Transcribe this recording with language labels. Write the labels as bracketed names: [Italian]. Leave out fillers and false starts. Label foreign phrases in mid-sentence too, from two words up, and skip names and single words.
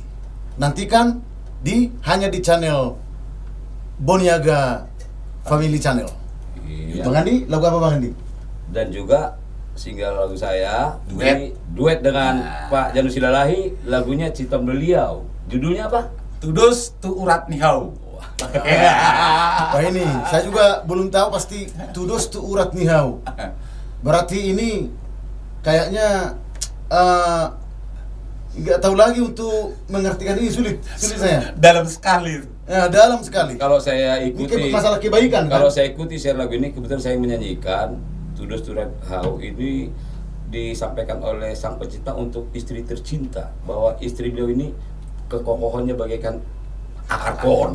[Indonesian] Nantikan hanya di channel Boniaga Family Channel. Iya. Bang Andi, lagu apa Bang Andi? Dan juga single lagu saya Duet. dengan Pak Janus Silalahi, lagunya Ciptaan Beliau. Judulnya apa? Tudus tu urat nihau. Wah ini, saya juga belum tahu pasti Tudus tu urat nihau. Berarti ini kayaknya nggak tahu lagi untuk mengartikan ini, sulit saya. Dalam sekali. Ya, dalam sekali. Kalau saya Ini ikuti masalah kebaikan Kalau kan? saya ikuti share lagu ini, kebetulan saya menyanyikan Tudus Turat Hau ini disampaikan oleh sang pencipta untuk istri tercinta, bahwa istri beliau ini kekokohannya bagaikan akar pohon,